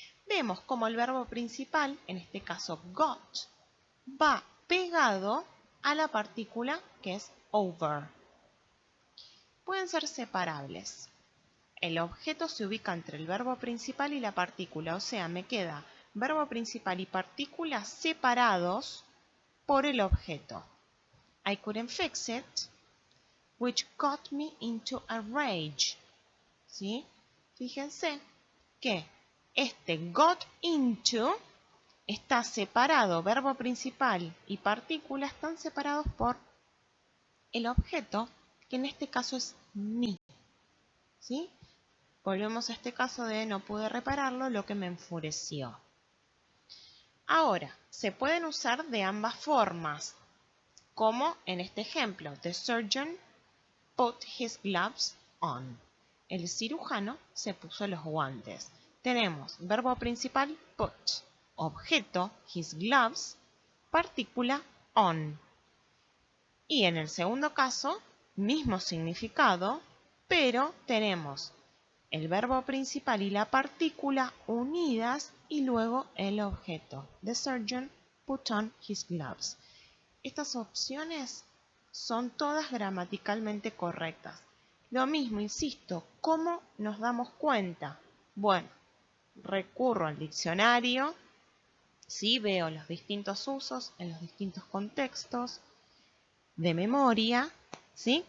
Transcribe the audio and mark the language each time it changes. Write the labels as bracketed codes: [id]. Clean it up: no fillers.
[es] Vemos como el verbo principal, en este caso got, va pegado a la partícula que es over. Pueden ser separables. El objeto se ubica entre el verbo principal y la partícula, o sea, me queda verbo principal y partícula separados por el objeto. [en] I couldn't fix it, which got me into a rage. [es] ¿Sí? Fíjense que este got into está separado, verbo principal y partícula están separados por el objeto, que en este caso es me. ¿Sí? Volvemos a este caso de no pude repararlo, lo que me enfureció. Ahora, se pueden usar de ambas formas, como en este ejemplo. [en] The surgeon put his gloves on. [es] El cirujano se puso los guantes. Tenemos verbo principal put, objeto his gloves, partícula on. Y en el segundo caso, mismo significado, pero tenemos el verbo principal y la partícula unidas y luego el objeto. [en] The surgeon put on his gloves. [es] Estas opciones son todas gramaticalmente correctas. Lo mismo, insisto, ¿cómo nos damos cuenta? Bueno, recurro al diccionario, ¿sí? Veo los distintos usos en los distintos contextos de memoria, ¿sí?